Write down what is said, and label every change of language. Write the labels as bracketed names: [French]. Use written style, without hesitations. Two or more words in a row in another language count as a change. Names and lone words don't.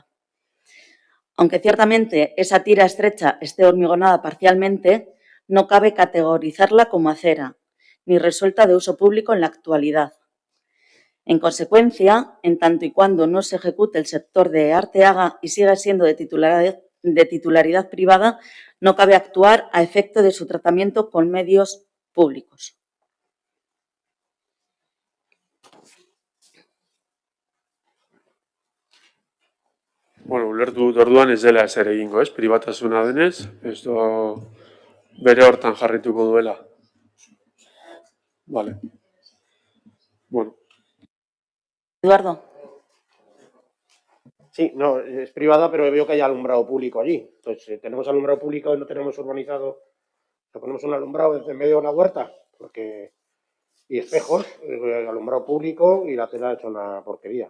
[Spanish] Aunque ciertamente esa tira estrecha esté hormigonada parcialmente, no cabe categorizarla como acera, ni resuelta de uso público en la actualidad. En consecuencia, en tanto y cuando no se ejecute el sector de Arteaga y siga siendo de titularidad privada, no cabe actuar a efecto de su tratamiento con medios públicos. [Basque] Bueno, ulertu dut orduan ez dela ezer egingo, ez? Pribatasuna denez, ez bere hortan jarrituko duela. [Spanish] Vale. Bueno. Eduardo. Sí, no, es privada, pero veo que hay alumbrado público allí. Entonces, tenemos alumbrado público y no tenemos urbanizado. Le ponemos un alumbrado en medio de una huerta, porque y espejos, alumbrado público y la acera hecha una porquería.